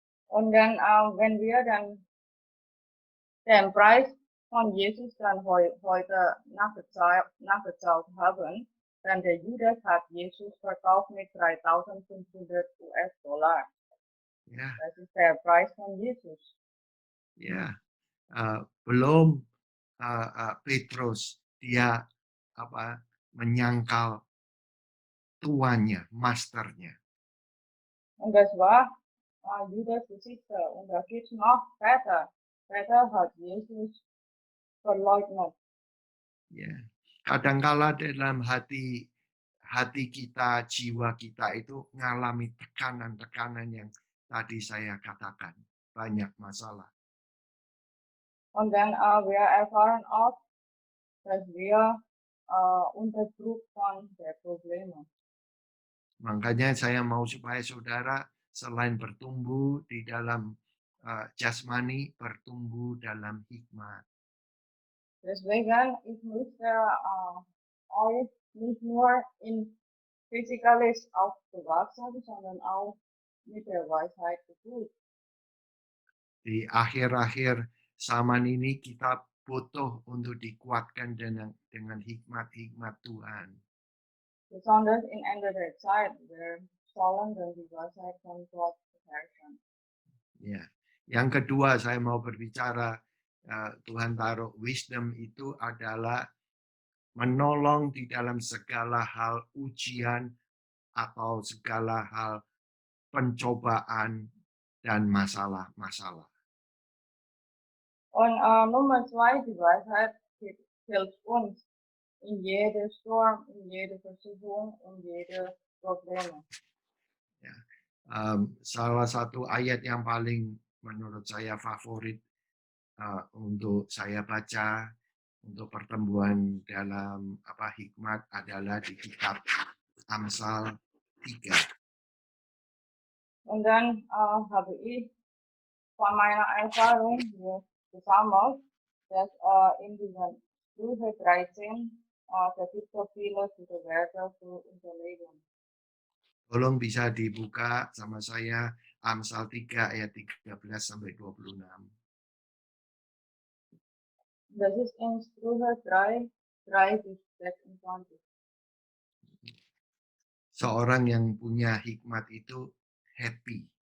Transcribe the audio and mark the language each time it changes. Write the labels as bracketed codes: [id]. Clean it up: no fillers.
[de] und dann, wenn wir dann den Preis von Jesus dann heute nachgezahlt haben, dann der Judas hat Jesus verkauft mit 3.500 US-Dollar. [id] Ya, [de] Das ist der Preis von Jesus. [id] ya. Belum Petrus dia menyangkal tuannya, masternya. [de] Und das war Judas Besitzer. Und da geht es noch weiter. Peter hat Jesus verleugnet. [id] Ya. Kadangkala dalam hati kita, jiwa kita itu mengalami tekanan-tekanan yang tadi saya katakan. Banyak masalah. [de] Und dann wir erfahren auch, dass wir unter Druck von der Probleme. [id] Makanya saya mau supaya saudara selain bertumbuh di dalam jasmani, bertumbuh dalam hikmat. [de] Deswegen, ich möchte euch nicht nur in Physikalis aufgewachsen, sondern auch mit der Weisheit gefüllt. [id] Di akhir-akhir zaman ini kita butuh untuk dikuatkan dengan hikmat-hikmat Tuhan. [de] Besonders in Ende der Zeit, wir sollen dann die Weisheit von Gott beherrschen. [id] Ya. Yang kedua saya mau berbicara Tuhan taruh wisdom itu adalah menolong di dalam segala hal ujian atau segala hal pencobaan dan masalah-masalah. [de] Und Nummer 2, die Weisheit hilft uns in jede Sturm, in jede Versuchung, in jede Probleme. [id] Ya. Salah satu ayat yang paling menurut saya favorit untuk saya baca untuk pertemuan dalam hikmat adalah di kitab Amsal 3. [de] Und dann habe ich von meiner Erfahrung hier gesammelt, dass in diesen Sprüche 13 da gibt so viele gute Werte für unser Leben. [id] Tolong bisa dibuka sama saya Amsal 3 ayat 13 sampai 26. [de] Das ist in Sprüche 3 bis 26. [id] Seorang yang punya hikmat itu happy.